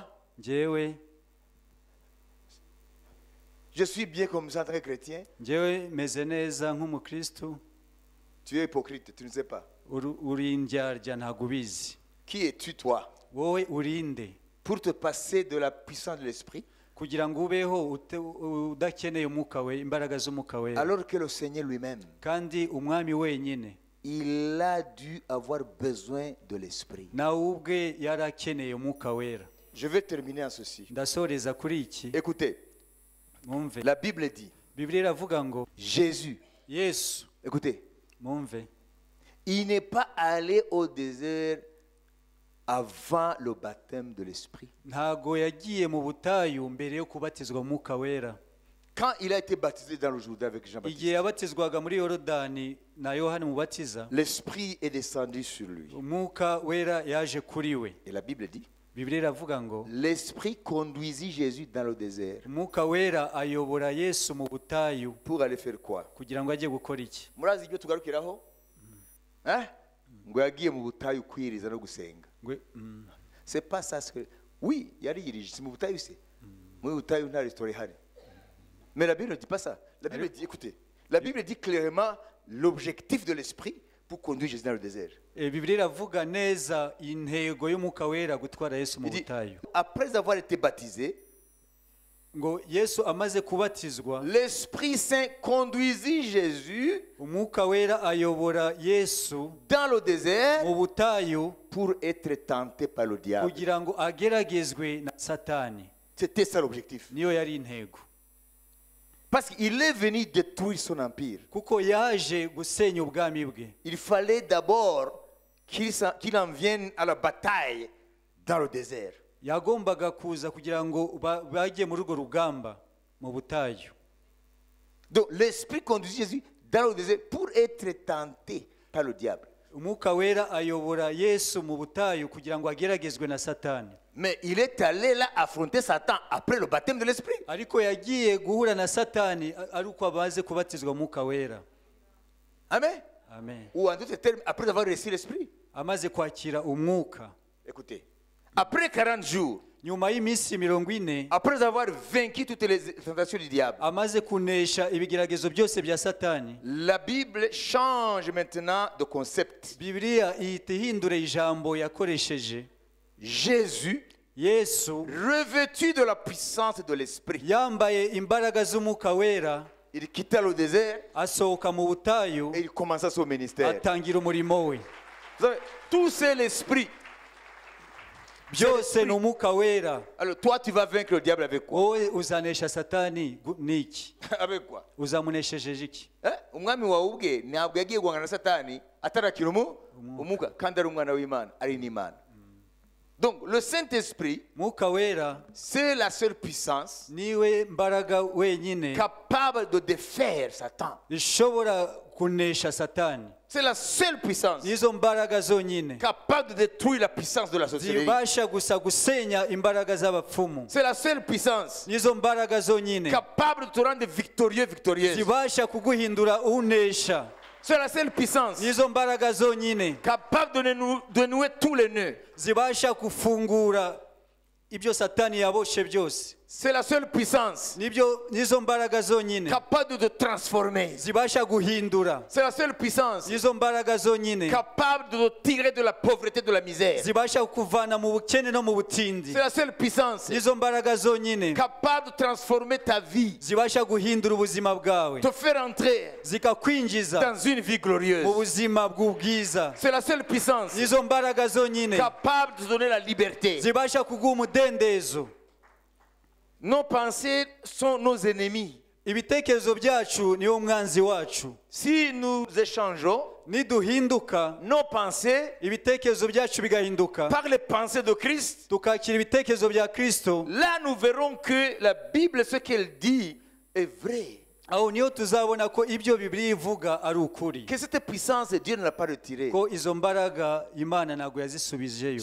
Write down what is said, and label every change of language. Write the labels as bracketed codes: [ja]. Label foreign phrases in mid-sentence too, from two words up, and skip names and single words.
[rw] njyewe [fr] je suis bien comme ça en tant que chrétien. [rw] njyewe meze neza nk'umukristo, [fr] Tu es hypocrite, tu ne sais pas. [rw] uri indyarya ntabwo ubizi. [fr] Qui es-tu, toi, [rw] Wowe urinde [fr] pour te passer de la puissance de l'esprit, [rw] kugira ngo ubeho udakeneye umwuka we, imbaraga z'umwuka we, [fr] alors que le Seigneur lui-même, [rw] kandi umwami wenyine [fr] il a dû avoir besoin de l'esprit. [rw] nawe ubwe yari akeneye umwuka wera. [fr] Je vais terminer en ceci. [rw] Ndasoreza kuri iki. [fr] Écoutez, [rw] Mwumve, [fr] la Bible dit, [rw] Bibiliya iravuga ngo [fr] Jésus, [rw] Yesu, [fr] écoutez, [rw] mwumve, [fr] il n'est pas allé au désert avant le baptême de l'esprit. [rw] ntago yagiye mu butayu mbere yo kubatizwa mu mwuka wera. [fr] Quand il a été baptisé dans le Jourdain avec [rw] Igihe [fr] Jean-Baptiste, [rw] yabatizwaga muri Yorodani na Yohani umubatiza, [fr] l'esprit est descendu sur lui. [rw] umwuka wera yaje kuri we. [fr] Et la Bible dit, [rw] Bibiliya iravuga ngo [fr] l'esprit conduisit Jésus dans le désert. [rw] umwuka wera ayobora Yesu mu butayu [fr] Pour aller faire quoi? [rw] kugira ngo ajye gukora iki? Murazi ibyo tugarukiraho? Ngo yagiye mu butayu kwiriza no gusenga. [fr] C'est pas ça ce que... Oui, yariyirije, c'est [rw] mu butayu se. Mu butayu nta restaurant ihari. [fr] Mais la Bible ne dit pas ça. La Bible dit, écoutez, la Bible dit clairement l'objectif de l'esprit pour conduire Jésus dans le désert. [rw] Bibiliya iravuga neza intego y'umwuka wera gutwara Yesu mu [fr] Il dit, [rw] butayu. [fr] après avoir été baptisé, [rw] Ngo Yesu amaze kubatizwa, [fr] l'Esprit Saint conduisit Jésus [rw] umwuka wera ayobora Yesu [fr] dans le désert [rw] mu butayu [fr] pour être tenté par le diable. [rw] kugira ngo ageragezwe na Satani. [fr] C'était ça l'objectif. [rw] Niyo yari intego. [fr] Parce qu'il est venu détruire son empire. [rw] Kuko yaje gusenya ubwami bwe. [fr] Il fallait d'abord qu'il en vienne à la bataille dans le désert. [rw] Yagombaga kuza kugira ngo bajye muri urwo rugamba mu butayu. [fr] Donc l'Esprit conduit Jésus dans le désert pour être tenté par le diable. [rw] Umwuka wera ayobora Yesu mu butayu kugira ngo ageragezwe na Satani. [fr] Mais il est allé là affronter Satan après le baptême de l'Esprit. [rw] Ariko yagiye guhura na Satani ari uko abaze kubatizwa umwuka wera. [fr] Amen. [rw] Amen. [fr] Ou en d'autres termes, après avoir reçu l'Esprit. [rw] Amaze kwakira umwuka. [fr] Écoutez, après 40 jours, [rw] Nyuma y'iminsi 40, [fr] après avoir vaincu toutes les tentations du diable, [rw] amaze kunesha ibigeragezo byose bya Satani, [fr] la Bible change maintenant de concept. [rw] Bibiliya ihita ihindura ijambo yakoresheje. [fr] Jésus, [rw] Yesu [fr] revêtu de la puissance de l'Esprit, [rw] yambaye imbaraga z'umwuka wera, [fr] il quitta le désert [rw] asohoka mu butayu, [fr] et il commença son ministère. [rw] atangira umurimo we. [fr] Vous savez, tout c'est l'Esprit. [rw] Byose ni umwuka wera. [fr] Alors toi, tu vas vaincre le diable avec quoi? [rw] Wowe uzanesha Satani niki? [fr] Avec quoi? [rw] Uzamuneshejeje iki? Umwami wawe ubwe ntabwo yagiye guhangana na Satani atarakira umwuka kandi ari umwana w'Imana, ari n'Imana. [fr] Donc le Saint-Esprit, [rw] Mwuka wera [fr] c'est la seule puissance [rw] niwe mbaraga wenyine [fr] capable de défaire Satan. [rw] ishobora kunesha Satani. [fr] C'est la seule puissance [rw] Nizo mbaraga zonyine [fr] capable de détruire la puissance de la sorcellerie. [rw] zibasha gusa gusenya imbaraga z'abapfumu. [fr] C'est la seule puissance [rw] Nizo mbaraga zonyine [fr] capable de te rendre victorieux, victorieuse. [rw] zibasha kuguhindura unesha. [fr] C'est la seule puissance [rw] Nizo mbaraga zonyine [fr] capable de nouer tous les nœuds. [rw] zibasha kufungura ibyo Satani yaboshe byose. [fr] C'est la seule puissance [rw] nizo mbaraga zonyine [fr] capable de transformer. [rw] zibasha guhindura. [fr] C'est la seule puissance [rw] Nizo mbaraga zonyine [fr] capable de tirer de la pauvreté, de la misère. [rw] zibasha kuvana mu bukene no mu butindi. [fr] C'est la seule puissance [rw] Nizo mbaraga zonyine [fr] capable de transformer ta vie, [rw] zibasha guhindura ubuzima bwawe, [fr] te faire entrer [rw] zikakwinjiza [fr] dans une vie [rw] mu [fr] glorieuse. [rw] buzima bw'ubwiza. [fr] C'est la seule puissance [rw] Nizo mbaraga zonyine [fr] capable de donner la liberté. [rw] zibasha kuguha umudendezo. [fr] Nos pensées sont nos ennemis. [rw] Ibitekerezo byacu niwo mwanzi wacu. [fr] Si nous échangeons [rw] Niduhinduka [fr] nos pensées [rw] ibitekerezo byacu bigahinduka [fr] par les pensées de Christ, [rw] tukakira ibitekerezo bya Kristo, [fr] là nous verrons que la Bible, ce qu'elle dit, est vrai. [rw] aho niyo tuzabona ko ibyo Bibiliya ivuga ari ukuri, [fr] Que cette puissance, Dieu ne l'a pas retirée. [rw] ko izo mbaraga Imana ntabwo yazisubijeyo,